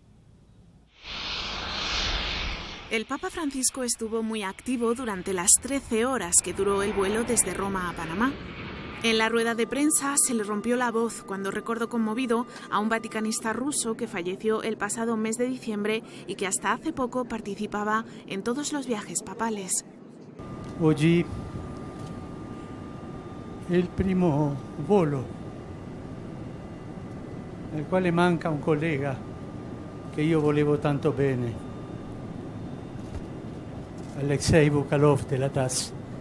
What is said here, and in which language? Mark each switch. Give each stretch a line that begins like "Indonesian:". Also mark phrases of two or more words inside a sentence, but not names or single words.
Spanish: El Papa Francisco estuvo muy activo durante las 13 horas que duró el vuelo desde Roma a Panamá. En la rueda de prensa se le rompió la voz cuando recordó conmovido a un vaticanista ruso que falleció el pasado mes de diciembre y que hasta hace poco participaba en todos los viajes papales.
Italian: Oggi il primo volo nel quale manca un collega che io volevo tanto bene, Alexei Bukalov della TASS.